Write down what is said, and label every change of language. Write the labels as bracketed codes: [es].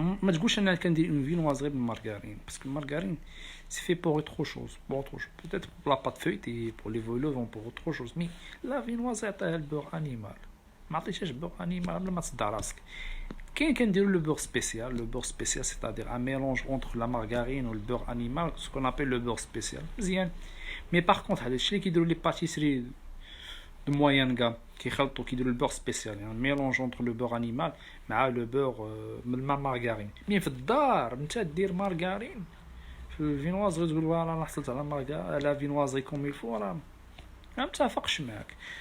[ar] ما تقولش انا كندير اون فينوازي بالمارغرين، باسكو المارغرين سي في بور اوتر شوز، [fr] peut-être pour la pâte feuilletée, pour les vol-au-vent, pour autre chose. [ar] مي لا فينوازي عطيها البور انيمال، ما عطيتهاش بور انيمال بلا ما تصدع راسك. كاين كنديروا لو بور سبيسيال. [fr] لو بور سبيسيال c'est-à-dire un mélange entre la margarine ou le beurre animal, ce qu'on appelle le beurre spécial. [ar] مزيان. مي باغ كونط هذا الشيء اللي كيديروا لي باتيسري دو موين غام كيخلطوا كيديروا البور سبيسيال، يعني ميلونج اونتر لو بور انيمال مع لو بور من المارغرين. مي في الدار نتا دير مارغرين في الفينوازغي تقول انا حصلت على ماركا على فينوازغي كوم يلفو، راه ما متفقش معاك.